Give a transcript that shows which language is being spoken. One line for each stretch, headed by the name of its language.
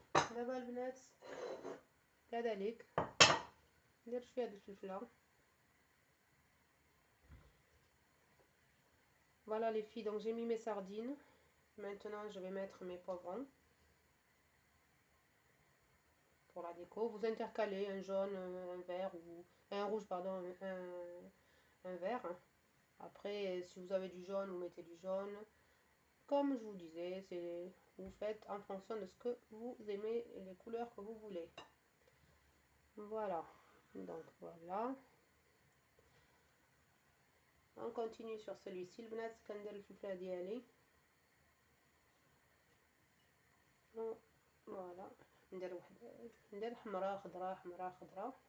Arabic: دابا البنات كذلك ندير شويه د الفلفله.
French: Voilà les filles, donc j'ai mis mes sardines. Maintenant je vais mettre mes poivrons pour la déco. Vous intercalez un jaune, un vert ou un rouge, pardon, un vert. Après, si vous avez du jaune, vous mettez du jaune. Comme je vous disais, c'est vous faites en fonction de ce que vous aimez et les couleurs que vous voulez. Voilà. Donc voilà. On continue sur celui-ci.
Arabic: البنات كندير الفلفله ديالي. فوالا ندير حمراء خضراء حمراء خضراء.